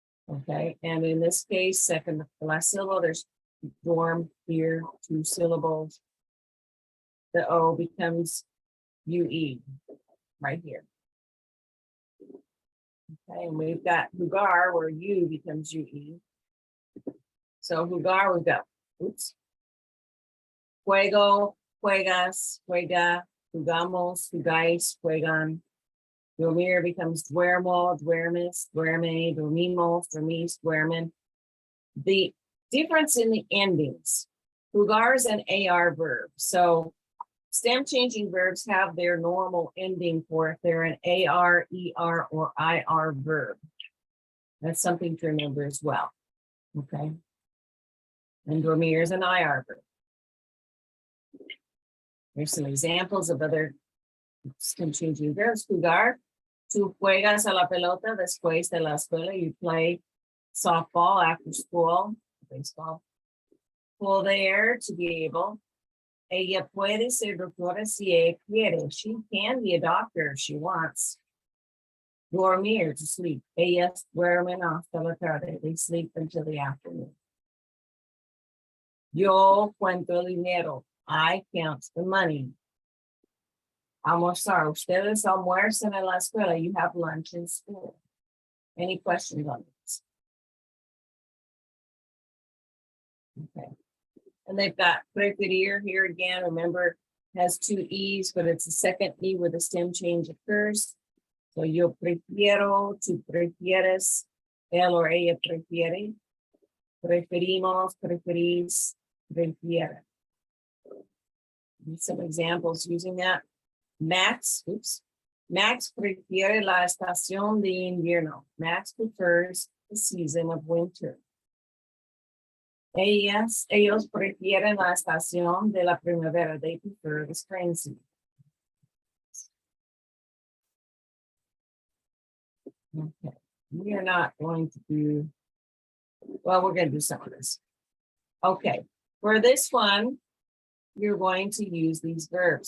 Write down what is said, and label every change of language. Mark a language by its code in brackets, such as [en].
[en] Okay, and in this case, second to the last syllable, there's dorm, ear, 2 syllables. The O becomes UE right here. Okay, and we've got jugar where U becomes UE. So jugar, we've got, oops. [es] Juego, juegas, juega, jugamos, jugáis, juegan. Dormir becomes duermo, duermes, duerme, dormimos, dormís, duermen. [en] The difference in the endings, jugar is an AR verb. So stem changing verbs have their normal ending for if they're an AR, ER, or IR verb. That's something to remember as well. Okay. And dormir is an IR verb. Here's some examples of other stem changing verbs. [es] Jugar, tú juegas a la pelota después de la escuela. [en] You play softball after school, baseball. Poder, to be able. [es] Ella puede ser doctora si ella quiere. [en] She can be a doctor if she wants. Dormir, to sleep. [es] Ellas duermen hasta la tarde. [en] They sleep until the afternoon. [es] Yo cuento el dinero. [en] I count the money. [es] Almorzar. Ustedes almuerzan en la escuela. [en] You have lunch in school. Any questions on this? Okay. And they've got preferir here again. Remember, has 2 E's, but it's the second E where the stem change occurs. [es] So yo prefiero, tú prefieres, él or ella prefiere, preferimos, preferís, prefiere. [en] Some examples using that. [es] Max prefiere la estación de invierno. [en] Max prefers the season of winter. [es] Ellos prefieren la estación de la primavera. [en] They prefer the spring season. Okay, we are not going to do, well, we're going to do some of this. Okay, for this one, you're going to use these verbs.